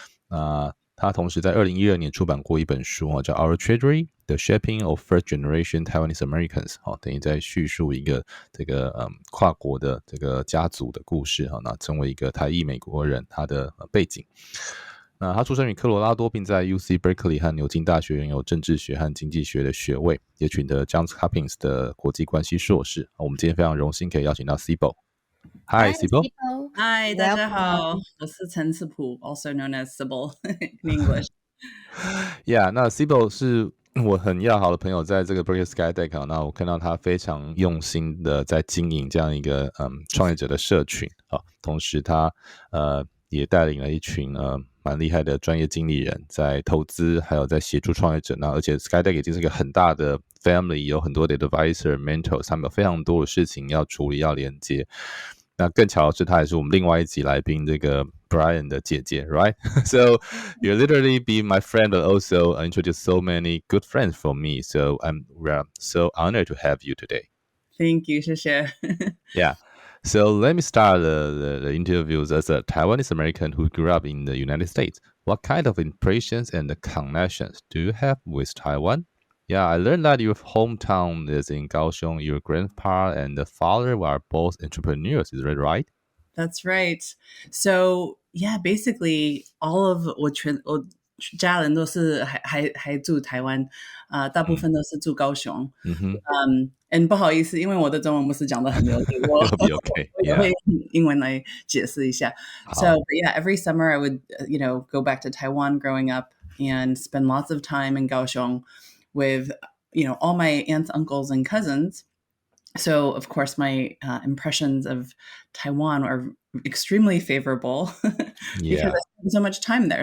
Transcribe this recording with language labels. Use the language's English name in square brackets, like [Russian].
[Chinese] 那他同时在2012年出版过一本书叫 Our Treasury, The Shaping of First Generation Taiwanese Americans， 等于在叙述一个这个跨国的这个家族的故事，那成为一个台裔美国人他的背景。那他出生于科罗拉多，并在 UC Berkeley 和牛津大学拥有政治学和经济学的学位，也取得 Johns Hopkins 的国际关系硕士。我们今天非常荣幸可以邀请到 Sibyl。Hi Sibyl。 Hi， 大家好，我是陈世普 ， [English] also known as Sibyl in English。 [Chinese] Yeah， 那 Sibyl 是我很要好的朋友，在这个 Berkeley SkyDeck， 那我看到他非常用心的在经营这样一个创业者的社群，同时他也带领了一群蛮厉害的专业经理人，在投资还有在协助创业者。那而且 SkyDeck 已经是一个很大的 family， 有很多的 advisor、mentors， 他们有非常多的事情要处理、要连接。那更巧的是，他也是我们另外一集来宾这个 Brian 的姐姐 ，right? [English] So you literally be my friend, but also introduce so many good friends for me. So we're so honored to have you today. Thank you, [Chinese] 谢谢。 [English] Yeah. So let me start the interviews as a Taiwanese American who grew up in the United States. What kind of impressions and connections do you have with Taiwan? Yeah, I learned that your hometown is in Kaohsiung. Your grandpa and the father were both entrepreneurs. Is that right? That's right. So yeah, basically all of [Chinese] 我家人都是还住台湾，大部分都是住高雄。 and 不好意思，因为我的中文不是讲得很流利，我会用英文来解释一下。 [English] So yeah, every summer I would go back to Taiwan growing up and spend lots of time in Kaohsiung with all my aunts, uncles, and cousins. So of course my impressions of Taiwan are extremely favorable because I spent so much time there.